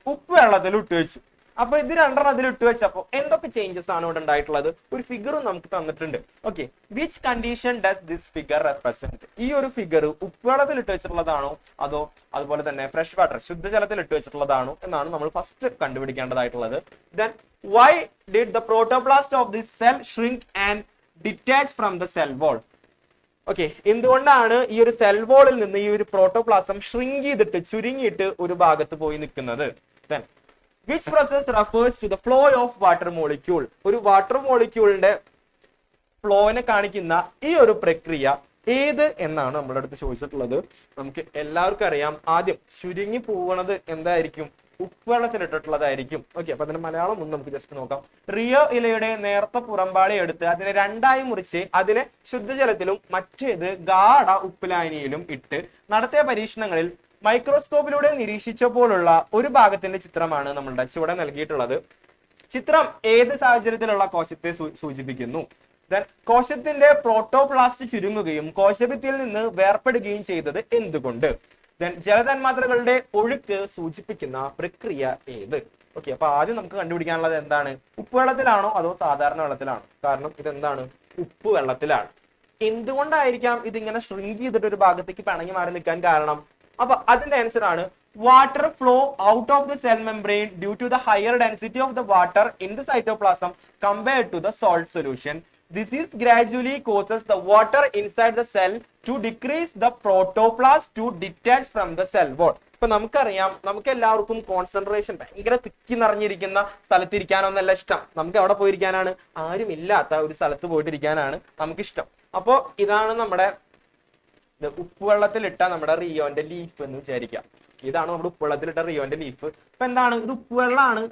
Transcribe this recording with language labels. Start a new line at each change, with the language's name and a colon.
Malayalam: ഉപ്പ് വെള്ളത്തിൽ ഇട്ട് വെച്ചു. അപ്പൊ ഇത് 2 അതിൽ ഇട്ട് വെച്ചപ്പോ എന്തൊക്കെ ചേഞ്ചസ് ആണ് ഇവിടെ ഉണ്ടായിട്ടുള്ളത്? ഒരു ഫിഗറും നമുക്ക് തന്നിട്ടുണ്ട്.
English: Okay, which condition does this figure represent?
Malayalam: ഈ ഒരു ഫിഗർ ഉപ്പുവെള്ളത്തിൽ ഇട്ട് വെച്ചിട്ടുള്ളതാണോ അതോ അതുപോലെ തന്നെ ഫ്രഷ് വാട്ടർ ശുദ്ധജലത്തിൽ ഇട്ട് വെച്ചിട്ടുള്ളതാണോ എന്നാണ് നമ്മൾ first കണ്ടുപിടിക്കേണ്ടതായിട്ടുള്ളത്.
English: Then why did the protoplast of this cell shrink and detach from the cell wall?
Malayalam: Okay, എന്തുകൊണ്ടാണ് ഈ ഒരു സെൽ വോളിൽ നിന്ന് ഈ ഒരു പ്രോട്ടോപ്ലാസം ഷ്രിങ്ക് ചെയ്തിട്ട് ചുരുങ്ങിയിട്ട് ഒരു ഭാഗത്ത് പോയി നിൽക്കുന്നത്?
English: Then which process refers to the flow of water molecule?
Malayalam: ഒരു വാട്ടർ മോളിക്യൂളിന്റെ ഫ്ലോനെ കാണിക്കുന്ന ഈ ഒരു പ്രക്രിയ ഏത് എന്നാണ് നമ്മുടെ അടുത്ത് ചോദിച്ചിട്ടുള്ളത്. നമുക്ക് എല്ലാവർക്കും അറിയാം, ആദ്യം ചുരുങ്ങി പോകണത് എന്തായിരിക്കും? ഉപ്പുവെള്ളത്തിലിട്ടിട്ടുള്ളതായിരിക്കും. ഓക്കെ, അപ്പൊ അതിന്റെ മലയാളം ഒന്ന് നമുക്ക് ജസ്റ്റ് നോക്കാം. റിയോ ഇലയുടെ നേർത്ത പുറംപാളി എടുത്ത് അതിനെ 2ആയി മുറിച്ച് അതിനെ ശുദ്ധജലത്തിലും മറ്റേത് ഗാഢ ഉപ്പുലായനിയിലും ഇട്ട് നടത്തിയ പരീക്ഷണങ്ങളിൽ മൈക്രോസ്കോപ്പിലൂടെ നിരീക്ഷിച്ചപ്പോഴുള്ള ഒരു ഭാഗത്തിന്റെ ചിത്രമാണ് നമ്മളുടെ ചുവടെ നൽകിയിട്ടുള്ളത്. ചിത്രം ഏത് സാഹചര്യത്തിലുള്ള കോശത്തെ സൂചിപ്പിക്കുന്നു? കോശത്തിന്റെ പ്രോട്ടോപ്ലാസ്റ്റ് ചുരുങ്ങുകയും കോശഭിത്തിയിൽ നിന്ന് വേർപെടുകയും ചെയ്തത് എന്തുകൊണ്ട്? ജലതന്മാത്രകളുടെ ഒഴുക്ക് സൂചിപ്പിക്കുന്ന പ്രക്രിയ ഏത്? ഓക്കെ, അപ്പൊ ആദ്യം നമുക്ക് കണ്ടുപിടിക്കാനുള്ളത് എന്താണ്? ഉപ്പുവെള്ളത്തിലാണോ അതോ സാധാരണ വെള്ളത്തിലാണോ? കാരണം ഇതെന്താണ്? ഉപ്പ് വെള്ളത്തിലാണ്. എന്തുകൊണ്ടായിരിക്കാം ഇതിങ്ങനെ ഷ്രിങ്ക് ചെയ്തിട്ട് ഒരു ഭാഗത്തേക്ക് പിണങ്ങി മാറി നിൽക്കാൻ കാരണം? അപ്പൊ അതിന്റെ ആൻസർ ആണ്
English: water flow out of the cell membrane due to the higher density of the water in the cytoplasm compared to the salt solution. This is gradually causes the water inside the cell to decrease the protoplast to detach from the cell wall.
Malayalam: ഇപ്പൊ നമുക്കറിയാം, നമുക്ക് എല്ലാവർക്കും concentration ഭയങ്കര തിക്കി നിറഞ്ഞിരിക്കുന്ന സ്ഥലത്തിരിക്കാനൊന്നല്ല ഇഷ്ടം. നമുക്ക് എവിടെ പോയിരിക്കാനാണ്? ആരും ഇല്ലാത്ത ഒരു സ്ഥലത്ത് പോയിട്ടിരിക്കാനാണ് നമുക്കിഷ്ടം. അപ്പോ ഇതാണ് നമ്മുടെ ഉപ്പുവെള്ളത്തിലിട്ട നമ്മുടെ റിയോന്റെ ലീഫ് എന്ന് വിചാരിക്കാം. ഇതാണ് നമ്മുടെ ഉപ്പുവെള്ളത്തിലിട്ട റിയോന്റെ ലീഫ്. ഇപ്പൊ എന്താണ്? ഇത് ഉപ്പുവെള്ളമാണ്.